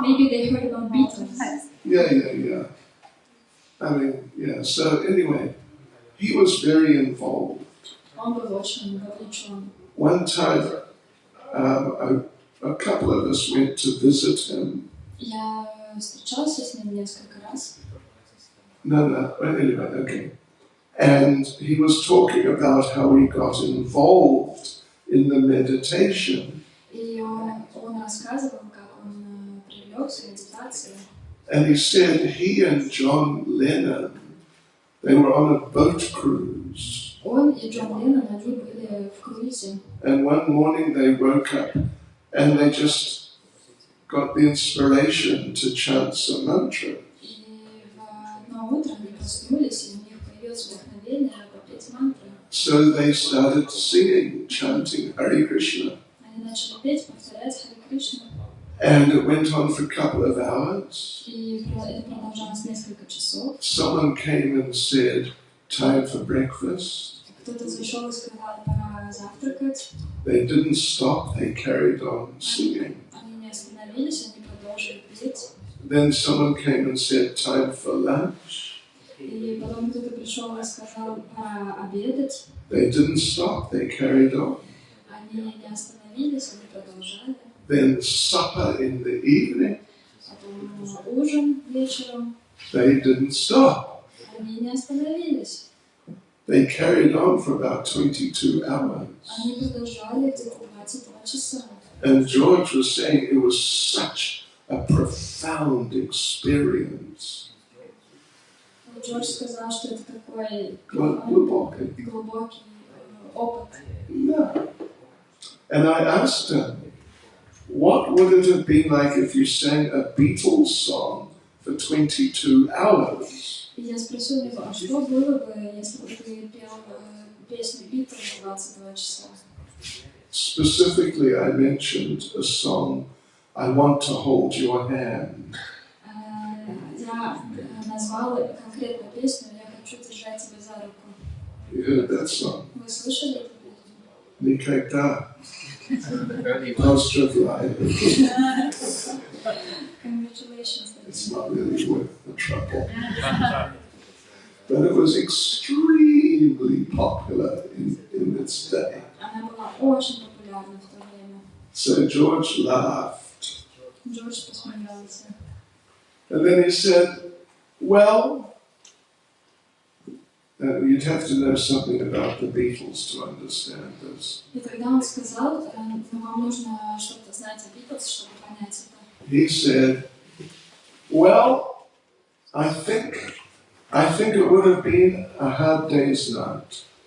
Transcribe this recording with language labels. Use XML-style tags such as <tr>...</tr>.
<en>Maybe they heard about Beatles. Yeah. So anyway, he was very involved.</en> <ru>Он был очень вовлечен.</ru> <en>One time, a couple of us went to visit him.</en> <ru>Я встречался с ним несколько раз.</ru> <en>No, anyway, okay. And he was talking about how he got involved in the meditation.</en> <ru>И он рассказывал, как он привлекся к медитации.</ru> <en>And he said he and John Lennon, they were on a boat cruise.</en> <ru>Он и Джон Леннон, они были в круизе.</ru> <en>And one morning they woke up and they just got the inspiration to chant some mantra.</en> <ru>И в одно утро они проснулись, и у них появилось вдохновение попеть мантры.</ru> <en>So they started singing, chanting Hare Krishna.</en> <ru>Они начали петь, повторять Харе Кришна.</ru> <en>And it went on for a couple of hours.</en> <ru>И это продолжалось несколько часов.</ru> <en>Someone came and said, time for breakfast.</en> <ru>Кто-то зашел и сказал, пора завтракать.</ru> <en>They didn't stop, they carried on singing.</en> <ru>Они не остановились, они продолжили петь.</ru> <en>Then someone came and said, time for lunch.</en> <ru>И потом кто-то пришел и сказал, пора обедать.</ru> <en>They didn't stop, they carried on.</en> <ru>Они не остановились, они продолжали.</ru> <en>Then supper in the evening.</en> <ru>Потом ужин вечером.</ru> <en>They didn't stop.</en> <ru>Они не остановились.</ru> <en>They carried on for about 22 hours.</en> <ru>Они продолжали где-то 22 часа.</ru> <en>And George was saying it was such a profound experience.</en> <ru>Джордж сказал, что это такой Глубокий опыт.</ru> <en>No. And I asked her, what would it have been like if you sang a Beatles song for 22 hours?</en> <ru>И я спросила его, а что было бы, если бы ты пел песню Битлз 22 часа?</ru> <en>Specifically, I mentioned a song, I Want to Hold Your Hand.</en> <ru>Я назвала конкретную песню «Я хочу держать тебя за руку».</ru> <en>You heard that song?</en> <ru>Вы слышали эту песню? Никогда. Поздравляю.</ru> <en>Congratulations. It's not really worth the trouble. But it was extremely popular in its day.</en> <ru>Она была очень популярна в то время.</ru> <en>So George laughed.</en> <ru>Джордж посмеялся.</ru> <en>And then he said, well, you'd have to know something about the Beatles to understand this.</en> <ru>И тогда он сказал, вам нужно что-то знать о Битлз, чтобы понять это.</ru> <en>He said, well, I think it would have been a hard day's night.</en>